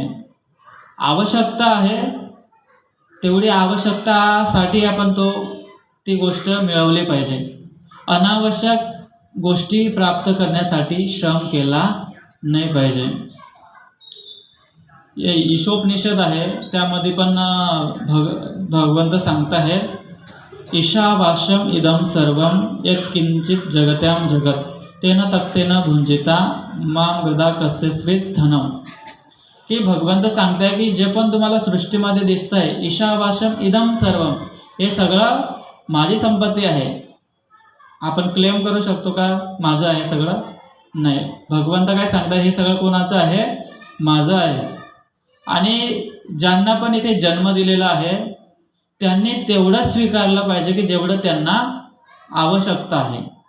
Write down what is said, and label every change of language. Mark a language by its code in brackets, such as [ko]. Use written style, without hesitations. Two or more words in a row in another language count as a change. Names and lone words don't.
[mr] आवश्यकता आहे, तेवढी आवश्यकतासाठी आपण ती गोष्ट मिळवली पाहिजे. अनावश्यक गोष्टी प्राप्त करण्यासाठी श्रम केला नाही पाहिजे. ईशोपनिषद आहे, त्यामध्ये पण भगवंत सांगत आहेत, [sa] ईशावास्यम इदम सर्वम यत् किंचित जगत्याम जगत तेन तक्तेन भुंजिता माम गदा कस्यस्वित धनम. [mr] की भगवंत सांगताय की जे पण तुम्हाला सृष्टीमध्ये दिसतंय, [sa] ईशावास्यम इदम सर्वम, [mr] हे सगळं माझी संपत्ती आहे. आपण क्लेम करू शकतो का माझं आहे सगळं, नाही. भगवंत काय सांगतात, हे सगळं कोणाचं आहे, माझं आहे. आणि ज्यांना पण इथे जन्म दिलेला आहे त्यांनी तेवढंच स्वीकारलं पाहिजे की जेवढं त्यांना आवश्यकता आहे.